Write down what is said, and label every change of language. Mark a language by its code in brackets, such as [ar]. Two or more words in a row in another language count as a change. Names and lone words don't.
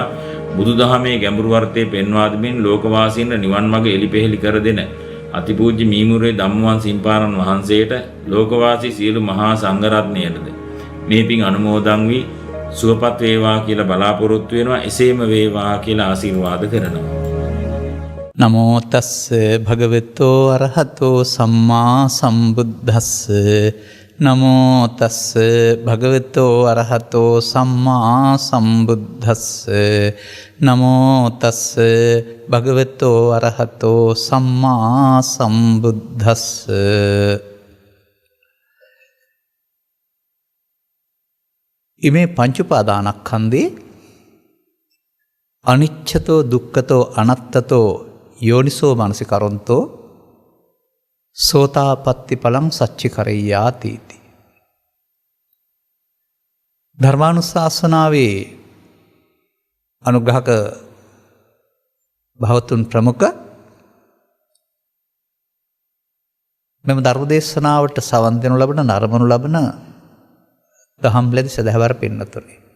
[si] බුදුදහමේ ගැඹුරු අර්ථය පෙන්වා දෙමින් ලෝකවාසීන්ට නිවන් මඟ එලිපෙහෙලි කර දෙන අතිපූජ්‍ය මීමුරේ ධම්මවන් සිම්පාණන් වහන්සේට, ලෝකවාසී සියලු මහා සංඝරත්නයටද මේ පින් අනුමෝදන් වී සුවපත් වේවා කියලා බලාපොරොත්තු වෙනවා. එසේම වේවා කියලා ආශිර්වාද කරනවා. [pi] නමෝ තස්ස භගවතෝ අරහතෝ සම්මා සම්බුද්දස්ස. නමෝ තස්ස භගවතෝ අරහතෝ සම්මා සම්බුද්දස්ස. නමෝ තස්ස භගවතෝ අරහතෝ සම්මා සම්බුද්දස්ස. ඉමේ පංච උපාදානස්කන්ධේ අනිච්චතෝ දුක්ඛතෝ අනත්තතෝ යෝනිසෝ මනසිකරොන්තෝ සෝතාපට්ටි ඵලං සච්චිකරෙය්‍යාති. [si] ධර්මානුශාසනාවේ අනුග්‍රහක භවතුන් ප්‍රමුඛ මෙම ධර්මදේශනාවට සවන් දෙනු ලබන නරඹනු ලබන දහම්ලැදි සදහවර පින්නතුනි,